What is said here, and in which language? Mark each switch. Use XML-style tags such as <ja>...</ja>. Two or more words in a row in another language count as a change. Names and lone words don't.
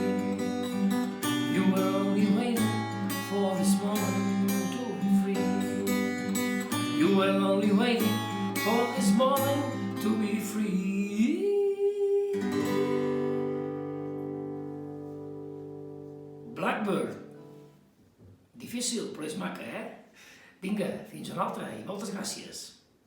<en>You were only waiting for this moment to be free. You were only waiting for this moment to be free. Blackbird.</en> <ca>Difícil, però és maca, eh? Vinga, fins una altra i moltes gràcies.</ca>